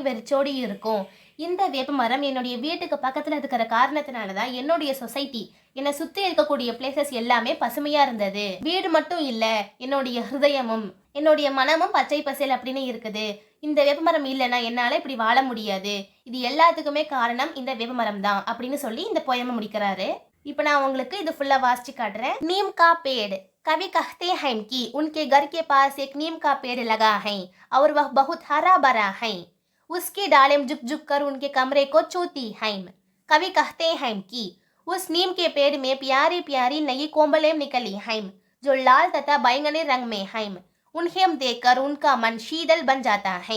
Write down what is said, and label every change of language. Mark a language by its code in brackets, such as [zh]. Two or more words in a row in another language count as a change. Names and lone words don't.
[ta] வெறிச்சோடி இருக்கும் இந்த வேப்ப மரம் என்னுடைய வீட்டுக்கு பக்கத்துல இருக்கிற காரணத்தினால தான் என்னுடைய சொசைட்டி என்னை சுத்தி இருக்கக்கூடிய பிளேசஸ் எல்லாமே பசுமையா இருந்தது வீடு மட்டும் இல்ல என்னுடைய ஹிருதயமும் என்னுடைய மனமும் பச்சை பசேல் அப்படின்னு இருக்குது இந்த வேப்பமரம் இல்லைன்னா என்னால இப்படி வாழ முடியாது இது எல்லாத்துக்குமே காரணம் இந்த வேப்பமரம் தான் அப்படின்னு சொல்லி இந்த போயமை முடிக்கிறாரு இப்போ நான் உங்களுக்கு இது ஃபுல்லா வாசிச்சு காட்டுறேன் [hi] नीम का पेड़ कवि कहते हैं कि उनके घर के पास एक नीम का पेड़ लगा है और वह बहुत हरा भरा है उसकी डालें झुक झुक कर उनके कमरे को छूती हैं कवि कहते हैं कि उस नीम के पेड़ में प्यारी प्यारी नई कोंबलें निकली हैं जो लाल तथा बैंगनी रंग में हैं उन्हें देखकर उनका मन शीतल बन जाता है।